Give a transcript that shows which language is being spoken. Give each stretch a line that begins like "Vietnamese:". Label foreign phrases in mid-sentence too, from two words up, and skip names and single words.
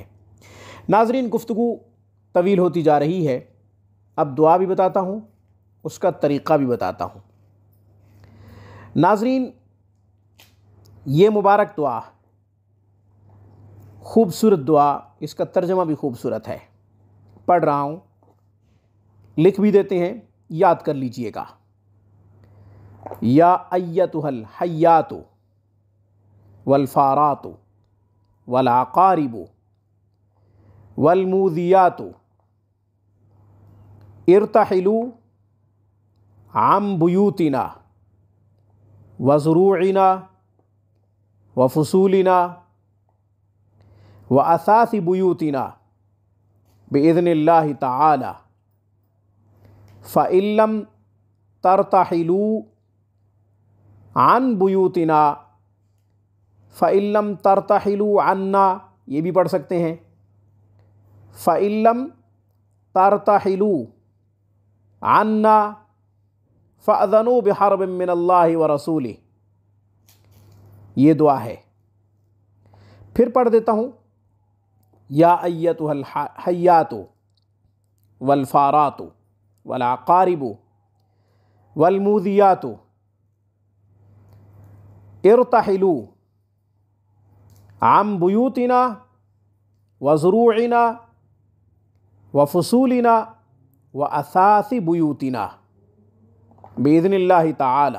Urdu: ناظرین، گفتگو طویل ہوتی جا رہی ہے، اب دعا بھی بتاتا ہوں، اس کا طریقہ بھی بتاتا ہوں. ناظرین، یہ مبارک دعا، خوبصورت دعا، اس کا ترجمہ بھی خوبصورت ہے. پڑھ رہا ہوں، لکھ بھی دیتے ہیں، یاد کر لیجیے گا.
Arabic: يا أيتها الحيات والفارات والعقارب والمؤذيات ارتحلوا عن بيوتنا وزروعنا وفصولنا وأساس بيوتنا بإذن الله تعالى فإن لم ترتحلوا عن بيوتنا، فإن لم ترتحلوا عنا,
Urdu: یہ بھی پڑھ سکتے ہیں.
Arabic: فإن لم ترتحلوا عنا فأذنوا بحرب من الله ورسوله,
Urdu: یہ دعا ہے. پھر پڑھ دیتا ہوں,
Arabic: يا أيتها الحيات والفارات والعقارب والمؤذيات ارتحلوا عن بيوتنا وزروعنا وفصولنا وأساس بيوتنا بإذن الله تعالى.